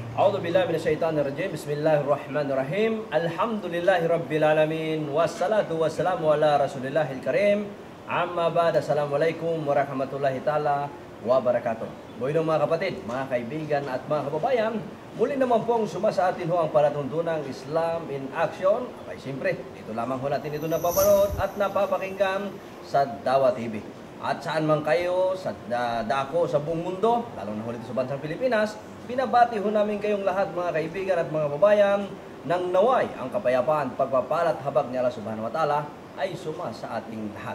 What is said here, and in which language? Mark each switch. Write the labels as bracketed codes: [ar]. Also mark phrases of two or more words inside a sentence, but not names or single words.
[ar] أعوذ بالله من الشيطان الرجيم. بسم الله الرحمن الرحيم. الحمد لله رب العالمين. والصلاة والسلام على رسول الله الكريم. أما بعد. السلام عليكم ورحمة الله تعالى وبركاته. [tl] Buhay mga kapatid, mga kaibigan at mga kababayan, muli naman pong suma sa atin ho ang palatuntunang Islam in Action. Ay siyempre, dito lamang ho natin ito napapanood at napapakinggan sa Dawa TV. At saan man kayo, sa dako sa buong mundo, lalo na ho dito sa bansang Pilipinas, binabati ho namin kayong lahat mga kaibigan at mga kababayan nang naway ang kapayapaan, pagpapalat habag ni Allah [ar] سبحانه وتعالى [tl] ay suma sa ating lahat.